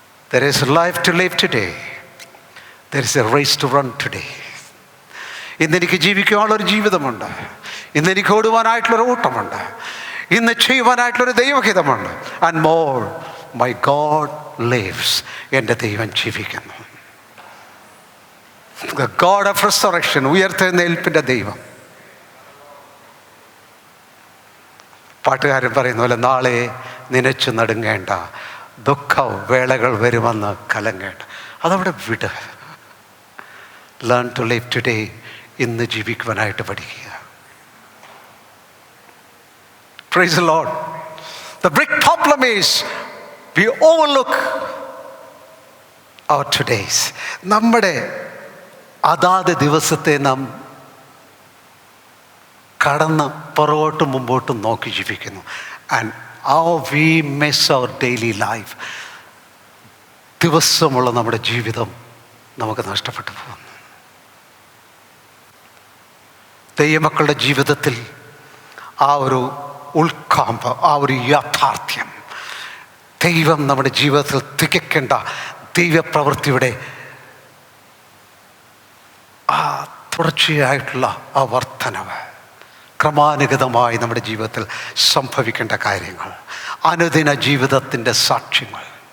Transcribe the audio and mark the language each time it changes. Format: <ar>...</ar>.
<en>There is life to live today. There is a race to run today.</en> <ml>ഇന്നെനിക്ക് ജീവിക്കുവാനുള്ളൊരു ജീവിതമുണ്ട്. ഇന്നെനിക്ക് ഓടുവാനായിട്ടുള്ളൊരു ഓട്ടമുണ്ട്. ഇന്ന് ചെയ്യുവാനായിട്ടുള്ളൊരു ദൈവഹിതമുണ്ട്.</ml> <en>And more, my God lives.</en> <ml>എൻ്റെ ദൈവം ജീവിക്കുന്നു.</ml> <en>the God of resurrection,</en> <ml>ഉയർത്തെഴുന്നേൽപ്പിൻ്റെ ദൈവം. പാട്ടുകാരൻ പറയുന്ന പോലെ, നാളെ നനച്ചു നടുങ്ങേണ്ട, ദുഃഖ വേളകൾ വരുമെന്ന് കലങ്ങേണ്ട. അതവിടെ വിട്.</ml> <en>Learn to live today.</en> <ml>ഇന്ന് ജീവിക്കുവാനായിട്ട് പഠിക്കുക.</ml> <en>Praise the Lord. The big problem is we overlook our todays.</en> <ml>നമ്മുടെ അതാത് ദിവസത്തെ നാം കടന്ന് പുറകോട്ടും മുമ്പോട്ടും നോക്കി ജീവിക്കുന്നു.</ml> <en>And how we miss our daily life.</en> <ml>ദിവസമുള്ള നമ്മുടെ ജീവിതം നമുക്ക് നഷ്ടപ്പെട്ടു പോകുന്നു. ദൈവമക്കളുടെ ജീവിതത്തിൽ ആ ഒരു ഉൾക്കാമ്പ്, ആ ഒരു യാഥാർത്ഥ്യം, ദൈവം നമ്മുടെ ജീവിതത്തിൽ തികയ്ക്കേണ്ട ദൈവപ്രവൃത്തിയുടെ ആ തുടർച്ചയായിട്ടുള്ള ആ വർധനവ്, ക്രമാനുഗതമായി നമ്മുടെ ജീവിതത്തിൽ സംഭവിക്കേണ്ട കാര്യങ്ങൾ, അനുദിന ജീവിതത്തിൻ്റെ സാക്ഷ്യങ്ങൾ,</ml>